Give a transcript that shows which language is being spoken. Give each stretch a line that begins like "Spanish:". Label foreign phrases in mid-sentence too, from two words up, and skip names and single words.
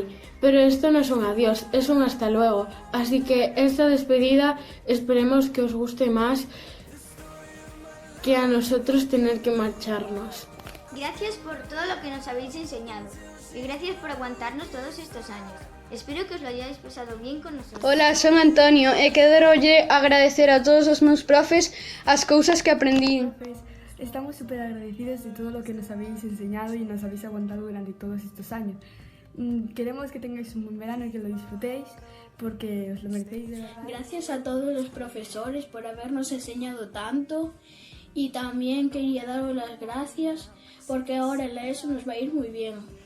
Spanish: Pero esto no es un adiós, es un hasta luego. Así que esta despedida esperemos que os guste más que a nosotros tener que marcharnos. Gracias por todo lo que nos habéis enseñado y gracias por aguantarnos todos estos años. Espero que os lo hayáis pasado bien con nosotros.
Galician: Ola, son Antonio e querolle agradecer a todos os meus profes as cousas que aprendín.
Spanish: Estamos súper agradecidos de todo lo que nos habéis enseñado y nos habéis aguantado durante todos estos años. Queremos que tengáis un buen verano y que lo disfrutéis porque os lo merecéis de verdad. Gracias a todos los profesores por habernos enseñado tanto y también quería daros las gracias porque ahora en la ESO nos va a ir muy bien.